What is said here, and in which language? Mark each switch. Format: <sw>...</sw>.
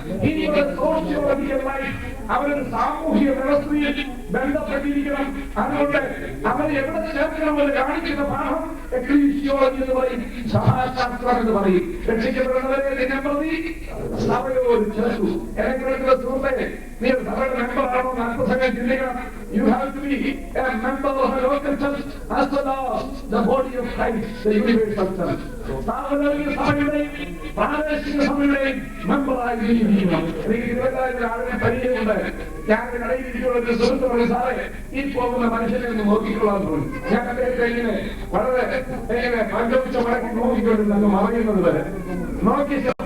<ml>ഇനിയുള്ള sociological life അവരൊരു സാമൂഹിക വ്യവസ്ഥയിൽ ബന്ധപ്പെട്ടിരിക്കണം. അതുകൊണ്ട് അവരെ എവിടെ ചേർക്കണമെന്ന് കാണിക്കുന്ന പാഠം എക്ലീസിയോളജി എന്ന് പറയും, സഭാശാസ്ത്രം എന്ന് പറയും. രക്ഷിക്കപ്പെടുന്നവരെ ദിനം പ്രതി സഭയോട് ചേർത്തു. ഏതെങ്കിലും സുഹൃത്തെ, നീ സഭയുടെ മെമ്പറാണോ എന്ന് അല്പസമയം ചിന്തിക്കണം.</ml> <en>You have to be a member of a local church as well as the body of Christ, the universal church.</en> <ml>സാർവജനിക സഭയുടെയും പ്രാദേശിക സഭയുടെയും മെമ്പറായി ജീവിക്കണം. എനിക്ക് ആളുടെ പരിചയമുണ്ട്. ഞാൻ കടയിലിരിക്കുന്ന സുഹൃത്ത് പറഞ്ഞു, സാറേ ഈ പോകുന്ന മനുഷ്യനെ ഒന്ന് നോക്കിക്കൊള്ളാൻ തോന്നി. ഞാൻ അദ്ദേഹത്തെ ഇങ്ങനെ വളരെ പഞ്ചവച്ച മടക്കി നോക്കിക്കൊണ്ടിരുന്നു മറയുന്നത് വരെ നോക്കി.</ml>